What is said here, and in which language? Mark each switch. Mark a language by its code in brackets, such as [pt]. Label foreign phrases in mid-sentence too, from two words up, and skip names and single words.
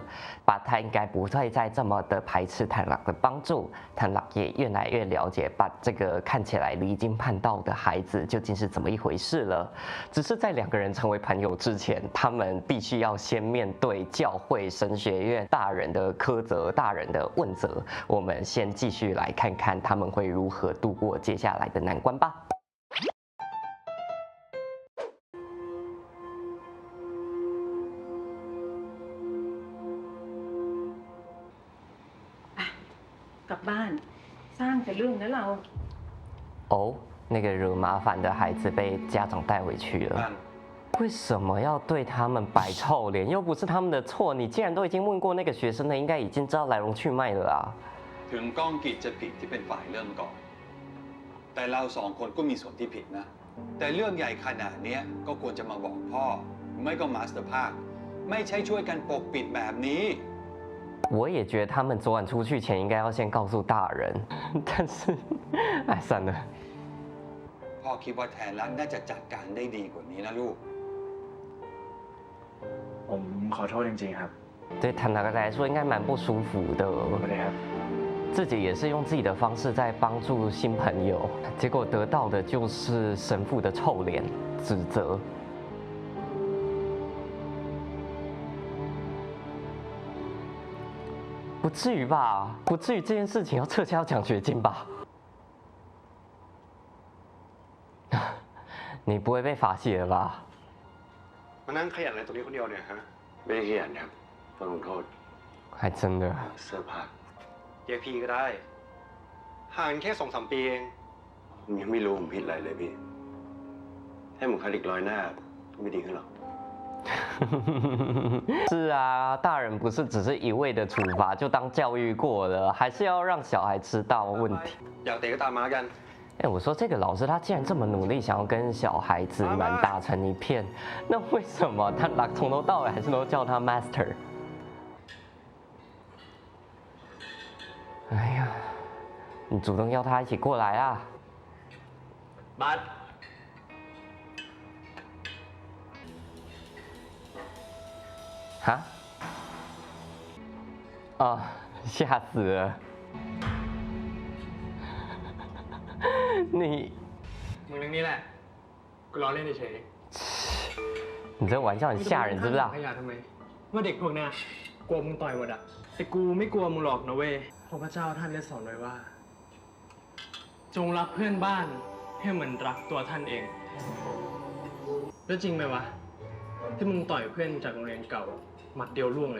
[zh] 巴他应该不会再这么的排斥坦拉的帮助，坦拉也越来越了解巴这个看起来离经叛道的孩子究竟是怎么一回事了。只是在2个人成为朋友之前，他们必须要先面对教会神学院大人的苛责、大人的问责。我们先继续来看看他们会如何度过接下来的难关吧。 [th] กลับบ้านสร้างแต่เรื่องนะเรา [zh] 哦，那个惹麻烦的孩子被家长带回去了。为什么要对他们摆臭脸？又不是他们的错。你既然都已经问过那个学生了，应该已经知道来龙去脉了啊。 [th] ถึงก้องกิจจะผิดที่เป็นฝ่ายเริ่มก่อนแต่เรา2 คนก็มีส่วนที่ผิดนะแต่เรื่องใหญ่ขนาดนี้ก็ควรจะมาบอกพ่อไม่ก็มาสเตอร์ภาคไม่ใช่ช่วยกันปกปิดแบบนี้ [zh] 我也觉得他们昨晚出去前应该要先告诉大人，但是，哎，算了。 [th] พ่อคิดว่าแทนรักน่าจะจัดการได้ดีกว่านี้นะลูก ผมขอโทษจริงๆครับ [zh] 对坦达来说应该蛮不舒服的。自己也是用自己的方式在帮助新朋友，结果得到的就是神父的臭脸指责。不至于吧？不至于这件事情要撤销奖学金吧？你不会被罚写了吧？ [th] มานั่งขยันอะไรตรงนี้คนเดียวเนี่ยฮะไม่ได้ขยันครับต้องลงโทษ [zh] 还真的。 [th] เสื้อผ้าเรียกพี่ก็ได้ห่างแค่2-3 ปีเองผมยังไม่รู้ผมผิดอะไรเลยพี่ให้ผมคัดอีก100 หน้าก็ไม่ดีขึ้นหรอก [zh] 是啊，大人不是只是一味的处罚就当教育过了，还是要让小孩知道问题。 [th] อยากเตะก็ตามมากัน [zh] 哎，我说这个老师他既然这么努力，想要跟小孩子们打成一片，那为什么他从头到尾还是都叫他 master？哎呀，你主动邀他一起过来啊！ [th] บัส [zh] 哈？哦，吓死了！你 [th] มึงเรื่องนี้แหละกูล้อเล่นเฉย [zh] 你这玩笑很吓人，知不知道？ [th] ขยะทำไมว่าเด็กพวกเนี้ยกลัวมึงต่อยหมดอะแต่กูไม่กลัวมึงหรอกนะเว้ยเพราะพระเจ้าท่านได้สอนไว้ว่าจงรักเพื่อนบ้านให้เหมือนรักตัวท่านเองแล้วจริงไหมวะที่มึงต่อยเพื่อนจากโรงเรียนเก่าหมัดเดียวร่วงเลย